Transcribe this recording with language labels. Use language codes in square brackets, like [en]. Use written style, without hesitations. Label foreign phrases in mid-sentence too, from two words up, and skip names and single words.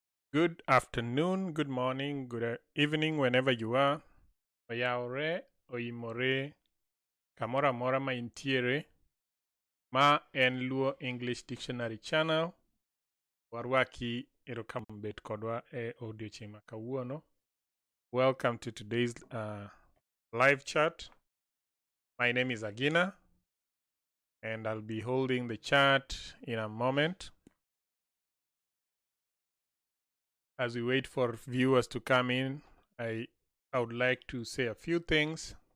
[en] Good afternoon, good morning, good evening, whenever you are. [luo] Oyaore, oimore, kamora mora ma intiere. Ma en Luo English Dictionary Channel. Warwaki erokambet kodwa e odiochieng' ma kawuono. [en] Welcome to today's live chat. My name is Agina, and I'll be holding the chat in a moment. As we wait for viewers to come in, I would like to say a few things.